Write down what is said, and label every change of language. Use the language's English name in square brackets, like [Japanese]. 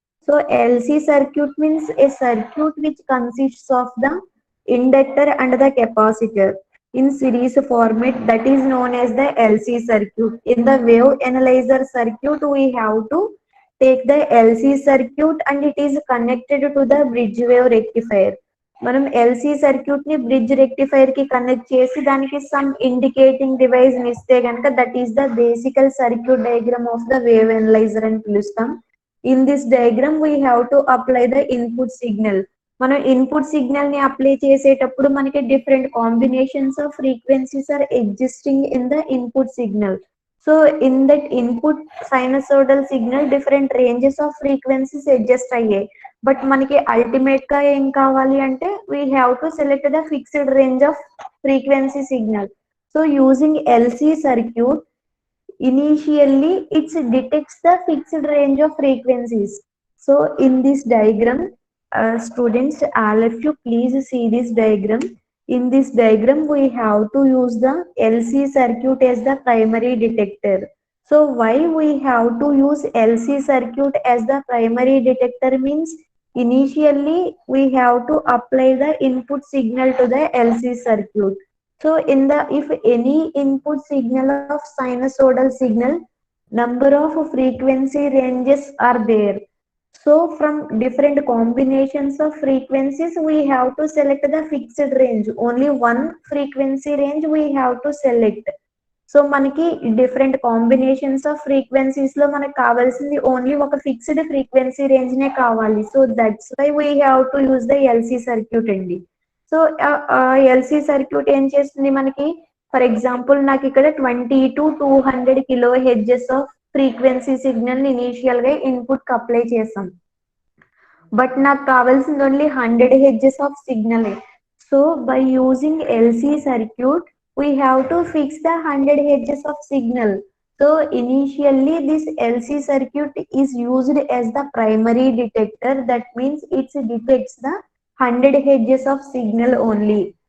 [English] So LC circuit means a circuit which consists of the inductor and the capacitor in series format, that is known as the LC circuit. In the wave analyzer circuit we have to take the LC circuit and it is connected to the bridge wave rectifier. [Telugu] మనం LC circuit ని bridge rectifier కి connect చేసి దానికి some indicating device ని ఇస్తే గనుక [English] that is the basic circuit diagram of the wave analyser [Telugu] అని పిలుస్తాం. [English] In this diagram we have to apply the input signal. [Telugu] మనం ఇన్పుట్ సిగ్నల్ ని అప్లై చేసేటప్పుడు మనకి [English] Different combinations of frequencies are existing in the input signal. [Telugu] So in that input సైనసోడల్ signal different ranges of frequencies adjust అయ్యాయి. But మనకి ultimate గా ఏం కావాలి అంటే [English] We have to select the fixed range of frequency signal. So using LC circuit, initially it detects the fixed range of frequencies. So in this diagram, students, all of you please see this diagram. In this diagram we have to use the LC circuit as the primary detector. So why we have to use LC circuit as the primary detector means, initially we have to apply the input signal to the LC circuit. So in the if any input signal of sinusoidal signal, number of frequency ranges are there. So from different combinations of frequencies, we have to select the fixed range. Only one frequency range we have to select. [Telugu] So మనకి different combinations of frequencies లో మనకు కావాల్సింది only ఒక fixed frequency range నే కావాలి. [English] So that's why we have to use the LC circuit అండి. [Telugu] So LC circuit ఏం చేస్తుంది మనకి, ఫర్ ఎగ్జాంపుల్ నాకు ఇక్కడ 20 to 200 kilo hedges off frequency signal initial గా ఇన్పుట్ కి అప్లై చేసాం. బట్ నాకు కావాల్సింది only 100 hedges of signal. [English] So by using LC circuit we have to fix the 100 hertz of signal. So initially this LC circuit is used as the primary detector. That means it detects the 100 hertz of signal only.